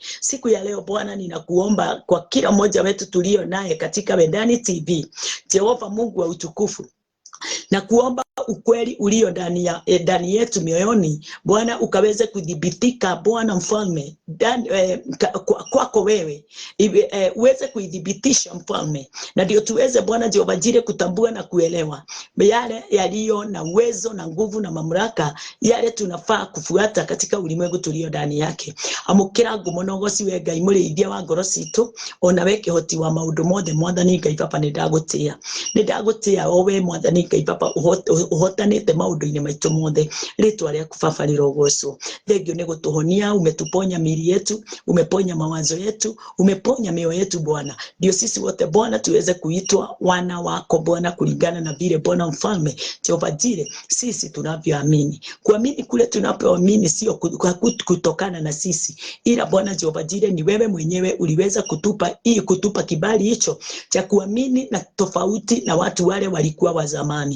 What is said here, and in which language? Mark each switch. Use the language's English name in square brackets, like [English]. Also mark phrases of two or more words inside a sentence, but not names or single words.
[Swahili] Siku ya leo Bwana ninakuomba kwa kila mmoja wetu tulio naye katika Wendani TV, Jehova Mungu wa utukufu, na kuomba ukweli ulio ndani yetu mioyoni Bwana ukaweze kudhibitika Bwana Mfalme kwako wewe, uweze kuidhibitisha Mfalme, na ndio tuweze Bwana Jehova Jireh kutambua na kuelewa yale yaliyo na uwezo na nguvu na mamlaka, yale tunafaa kufuata katika ulimwengu tulio ndani yake. [Kikuyu] Amukira ngumonogoci we Ngai mũrĩithia wa ngoro citũ, ona we kĩhoti wa maũndũ mothe Mwathani Ngai Baba nĩndagũtĩa o we Mwathani Ngai Baba uhotanĩte maũndũ-inĩ maitũ mothe. Rĩtwa rĩaku Baba rĩrogocwo. Thengio nĩ gũtũhonia, [Swahili] umetuponya miili yetu, umeponya mawazo yetu, umeponya mioyo yetu Bwana. Ndio sisi wote Bwana tuweze kuitwa wana wako Bwana kulingana na vile Bwana Mfalme Jehova Jireh sisi tunavyoamini. Kuamini kule tunapoamini sio kutokana na sisi, ila Bwana Jehova Jireh ni wewe mwenyewe uliweza kutupa kibali hicho cha kuamini na tofauti na watu wale walikuwa wa zamani.